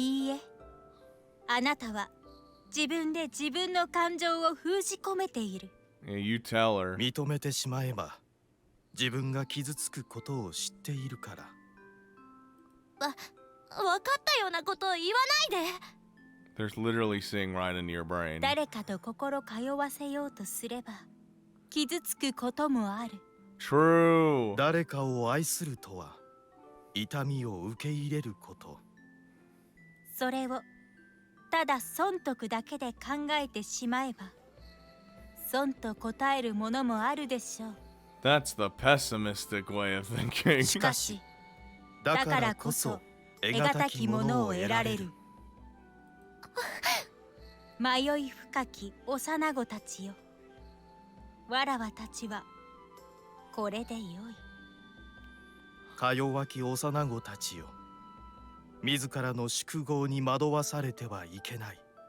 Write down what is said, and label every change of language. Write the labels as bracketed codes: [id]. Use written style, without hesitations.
[ja] いいえ、あなたは自分で自分の感情を封じ込めている。 [en] Yeah, you tell her. [ja] 認めてしまえば自分が傷つくことを知っているから。わかったようなことを言わないで。 [en] There's literally seeing right into your brain. [ja] 誰かと心通わせようとすれば傷つくこともある。 [en] True. [ja] 誰かを愛するとは痛みを受け入れること。それをただ損得だけで考えてしまえば損と答えるものもあるでしょう。 [en] That's the pessimistic way of thinking. [ja] しかしだからこそ得難きものを得られる。迷い深き幼子たちよ、わらわたちはこれでよい。か弱き幼子たちよ、自らの宿業に惑わされてはいけない。